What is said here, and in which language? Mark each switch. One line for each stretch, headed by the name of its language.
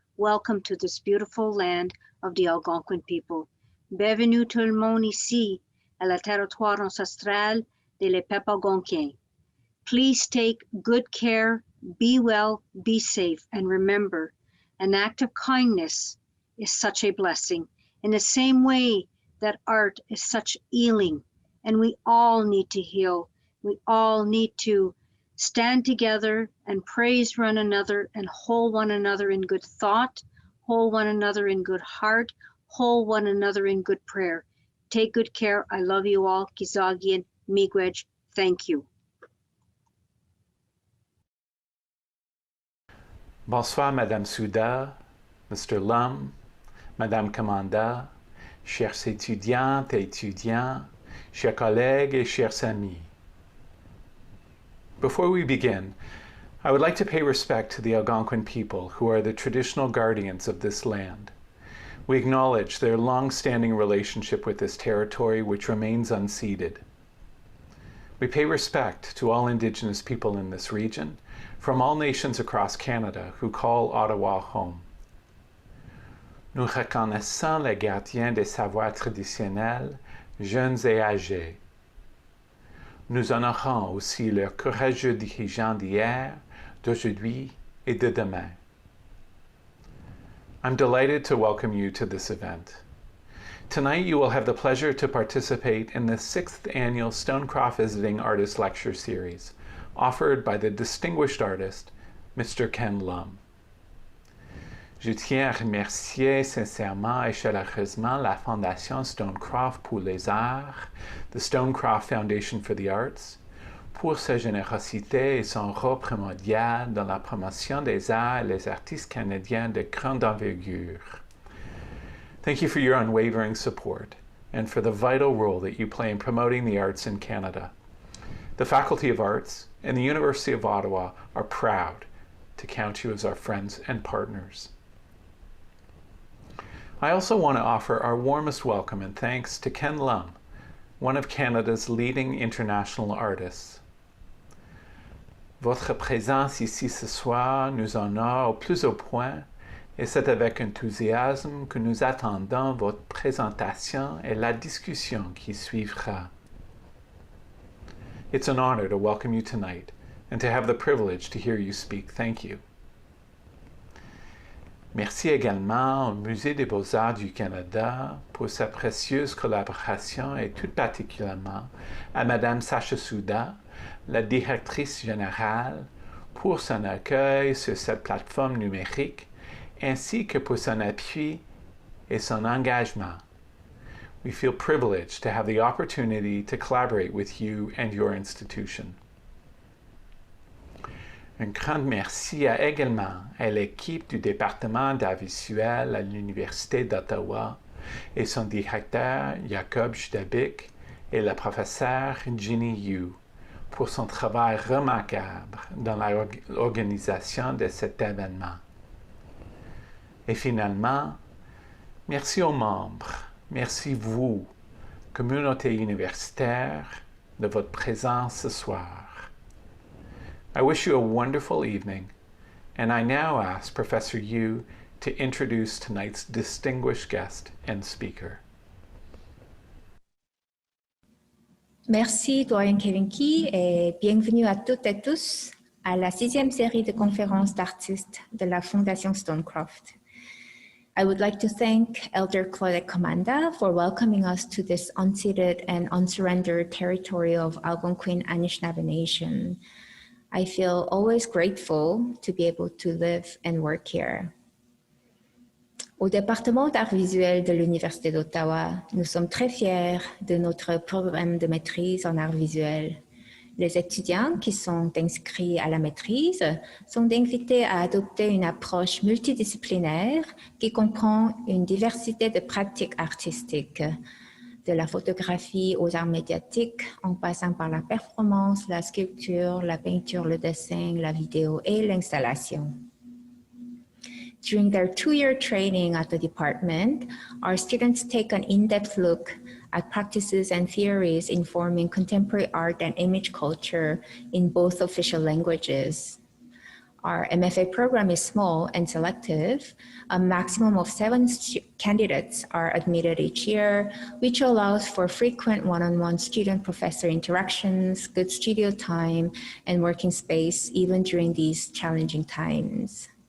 English: Welcome to this beautiful land of the Algonquin people.
French: Bienvenue tout le monde ici, à la territoire ancestral de les peuples algonquins.
English: Please take good care, be well, be safe, and remember, An act of kindness is such a blessing, in the same way that art is such healing, and we all need to heal. We all need to stand together and praise one another and hold one another in good thought, hold one another in good heart, hold one another in good prayer. Take good care. I love you all. Kizagian, Miigwech. Thank you.
French: Bonsoir, Madame Souda, Mr. Lum, Madame Commanda, chers étudiantes et étudiants, chers collègues et chers amis.
English: Before we begin, I would like to pay respect to the Algonquin people who are the traditional guardians of this land. We acknowledge their long-standing relationship with this territory which remains unceded. We pay respect to all Indigenous people in this region, from all nations across Canada who call Ottawa home.
French: Nous reconnaissons les gardiens des savoirs traditionnels, jeunes et âgés. Nous honorons aussi leurs courageux dirigeants d'hier, d'aujourd'hui et de demain.
English: I'm delighted to welcome you to this event. Tonight you will have the pleasure to participate in the 6th annual Stonecroft Visiting Artist Lecture Series, offered by the distinguished artist, Mr. Ken Lum.
French: Je tiens à remercier sincèrement et chaleureusement la Fondation Stonecroft pour les Arts,
English: the Stonecroft Foundation for the Arts,
French: pour sa générosité et son rôle primordial dans la promotion des arts et les artistes canadiens de grande envergure.
English: Thank you for your unwavering support and for the vital role that you play in promoting the arts in Canada. The Faculty of Arts and the University of Ottawa are proud to count you as our friends and partners. I also want to offer our warmest welcome and thanks to Ken Lum, one of Canada's leading international artists.
French: Votre présence ici ce soir nous honore au plus haut point et c'est avec enthousiasme que nous attendons votre présentation et la discussion qui suivra.
English: It's an honor to welcome you tonight and to have the privilege to hear you speak. Thank you.
French: Merci également au Musée des Beaux-Arts du Canada pour sa précieuse collaboration et tout particulièrement à Madame Sacha Souda, la directrice générale, pour son accueil sur cette plateforme numérique ainsi que pour son appui et son engagement.
English: We feel privileged to have the opportunity to collaborate with you and your institution.
French: Un grand merci également à l'équipe du département d'art visuel à l'Université d'Ottawa et son directeur Jacob Judabik et la professeure Ginny Yu pour son travail remarquable dans l'organisation de cet événement. Et finalement, merci aux membres, merci vous, communauté universitaire, de votre présence ce soir.
English: I wish you a wonderful evening, and I now ask Professor Yu to introduce tonight's distinguished guest and speaker.
French: Merci, Doyen Kevinki, et bienvenue à toutes et tous à la 6e série de conférences d'artistes de la Fondation Stonecroft.
English: I would like to thank Elder Claudette Commanda for welcoming us to this unceded and unsurrendered territory of Algonquin Anishinaabe Nation. I feel always grateful to be able to live and work here.
French: Au département d'art visuel de l'Université d'Ottawa, nous sommes très fiers de notre programme de maîtrise en art visuel. Les étudiants qui sont inscrits à la maîtrise sont invités à adopter une approche multidisciplinaire qui comprend une diversité de pratiques artistiques, de la photographie aux arts médiatiques, en passant par la performance, la sculpture, la peinture, le dessin, la vidéo et l'installation.
English: During their 2-year training at the department, our students take an in-depth look at practices and theories informing contemporary art and image culture in both official languages. Our MFA program is small and selective. A maximum of 7 candidates are admitted each year, which allows for frequent one-on-one student-professor interactions, good studio time, and working space even during these challenging times.